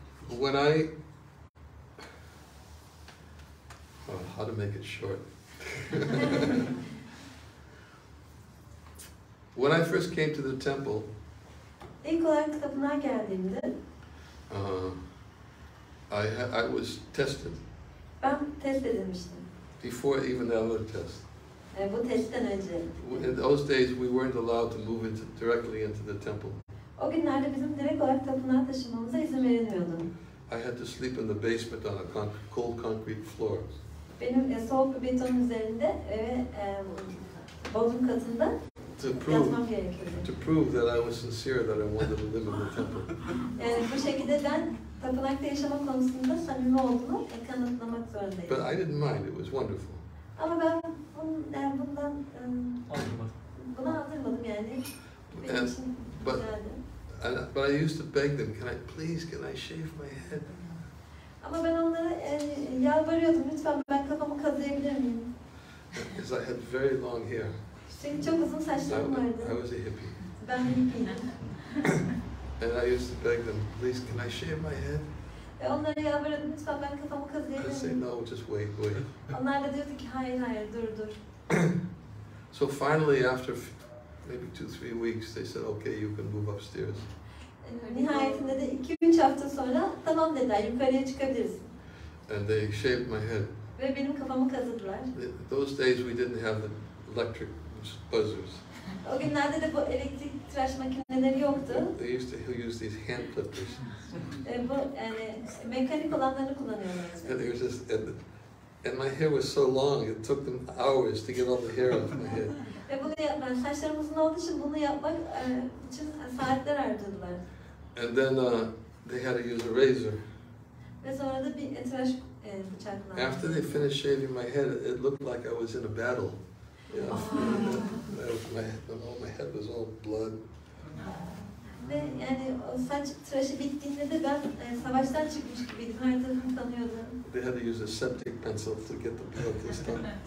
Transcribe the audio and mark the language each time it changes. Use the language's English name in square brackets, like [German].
[English] When how to make it short? When I first came to the temple, [Turkish] İlk olarak tapınağa geldiğimde [English] I was tested [Turkish] ben test edilmiştim. [English] before even the other test. [Turkish] Bu testten önce. [English] In those days, we weren't allowed to move directly into the temple. [Turkish] O günlerde bizim direkt olarak tapınağa taşınmamıza izin verilmiyordu. [English] I had to sleep in the basement on a cold concrete floor. [Turkish] Benim soğuk bir beton üzerinde ve bodrum katında yatmam gerekiyordu. [English] To prove that I was sincere that I wanted to live in the temple. [Turkish] Yani bu şekilde ben tapınakta yaşama konusunda samimi olduğumu kanıtlamak zorundayım. [English] But I didn't mind; it was wonderful. [Turkish] Ama ben bundan buna aldırmadım yani. Benim için güzeldi. [English] But I used to beg them, can I shave my head? [Turkish] Ama ben onlara yalvarıyordum, lütfen ben kafamı kazıyabilir miyim? [English] Because I had very long hair. [Turkish] Çünkü çok uzun saçlarım vardı. [English] I was a hippie. [Turkish] Ben bir hippiydim. [English] And I used to beg them, please, can I shave my head? [Turkish] Ve onlara yalvarıyordum, lütfen ben kafamı [English] I say, [Turkish] kazıyabilirim. [English] no, just wait. [Turkish] Onlar da diyordu ki hayır dur. [English] So finally, after maybe 2-3 weeks, they said, okay, you can move upstairs. [Turkish] Nihayetinde de 2-3 hafta sonra tamam dediler, yukarıya çıkabilirsin. [English] And they shaved my head. [Turkish] Ve benim kafamı kazıdılar. [English] Those days we didn't have the electric buzzers. [Turkish] O günlerde de bu elektrik tıraş makineleri yoktu. [English] They used to use these hand clippers. [Turkish] Bu yani mekanik olanlarını kullanıyorlardı. [English] And they were just, and my hair was so long, it took them hours to get all the hair off my head. [Turkish] Ve bunu yapmak, saçlarım uzun olduğu için bunu yapmak için saatler harcadılar. [English] And then they had to use a razor. [Turkish] Ve sonra da bir tıraş bıçakla. [English] After they finished shaving my head, it looked like I was in a battle. You know? My head was all blood. [Turkish] Ve yani o saç tıraşı bittiğinde de ben savaştan çıkmış gibiydim. Her tarafım kanıyordu. [English] They had to use a septic pencil to get the blood to stop.